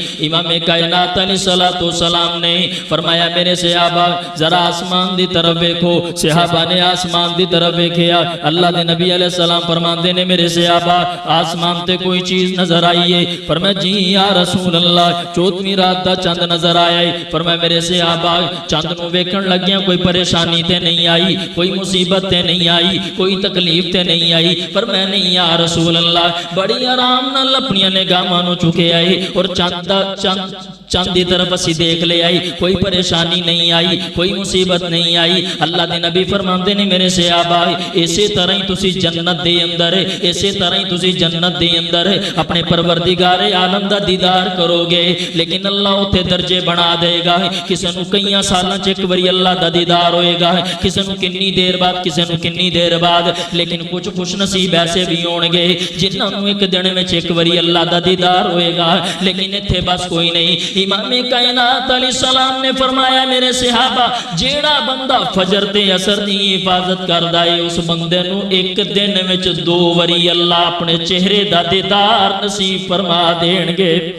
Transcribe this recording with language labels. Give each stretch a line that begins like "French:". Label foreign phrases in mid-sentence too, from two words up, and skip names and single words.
Punjabi: امام کائنات
Arabic: علیہ الصلوۃ والسلام
Punjabi: نے فرمایا میرے صحابہ ذرا آسمان دی طرف دیکھو، صحابہ نے آسمان دی طرف دیکھا، اللہ دے نبی
Arabic: علیہ السلام
Punjabi: فرماندے نے میرے صحابہ آسمان تے کوئی چیز نظر آئی ہے؟ فرمایا جی
Arabic: یا رسول اللہ
Punjabi: چوتھویں رات دا چند نظر آیا ہے۔ فرمایا میرے صحابہ چند نو ویکھن لگیاں کوئی پریشانی تے نہیں آئی، کوئی مصیبت تے نہیں آئی، کوئی تکلیف تے نہیں آئی؟ فرمایا نہیں
Arabic: یا رسول اللہ،
Punjabi: بڑی آرام نال اپنی نگاہاں نو چکے آئی اور چند دی طرف اسی دیکھ لے آئی، کوئی پریشانی نہیں آئی، کوئی مصیبت نہیں آئی۔ اللہ دے نبی فرماندے نے میرے صحابہ اسی طرح ہی تسی جنت دے اندر، اسی طرح ہی تسی جنت دے اندر اپنے پروردگار عالم دا دیدار کرو گے، لیکن اللہ اوتھے درجے بنا دے گا، کسے نو کئیاں سالاں چ ایک باری اللہ دا دیدار ہوئے گا، کسے نو کنی دیر بعد، کسے نو کنی دیر بعد، لیکن کچھ خوش نصیب ایسے بھی ہون گے جنہاں نو ایک دن وچ ایک باری اللہ دا دیدار ہوئے گا، لیکن ایتھے بس کوئی نہیں۔ امام کائنات
Arabic: علیہ السلام
Punjabi: نے فرمایا میرے صحابہ جیڑا بندہ فجر تے عصر دی حفاظت کردا ہے اس بندے نو ایک دن وچ 2 واری اللہ اپنے چہرے دا دیدار نصیب فرما دین گے۔